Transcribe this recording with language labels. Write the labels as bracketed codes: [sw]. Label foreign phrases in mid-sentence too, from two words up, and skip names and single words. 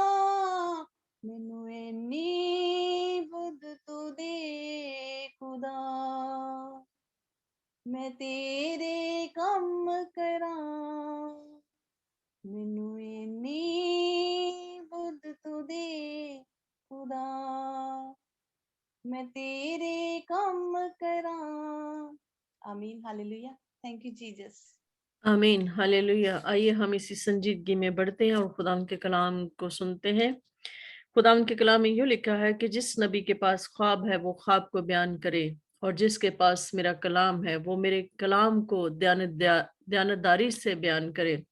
[pa] ਮੈਨੂੰ ਇੰਨੀ ਬੁੱਧ ਤੂੰ ਦੇ ਖੁਦਾ, ਮੈਂ ਤੇਰੇ ਕੰਮ ਕਰਾਂ। ਮੈਨੂੰ ਇੰਨੀ ਬੁੱਧ ਤੂੰ ਦੇ ਖੁਦਾ, ਮੈਂ ਤੇਰੇ ਕੰਮ ਕਰਾਂ। [ur] آمین ہالیلویاہ, [en] thank you Jesus. [ur] آمین ہالیلویاہ. آئیے ہم اسی سنجیدگی میں بڑھتے ہیں اور خدا کے کلام کو سنتے ہیں. خدا کے کلام میں یوں لکھا ہے کہ جس نبی کے پاس خواب ہے وہ خواب کو بیان کرے، اور جس کے پاس میرا کلام ہے وہ میرے کلام کو دیانتداری سے بیان کرے.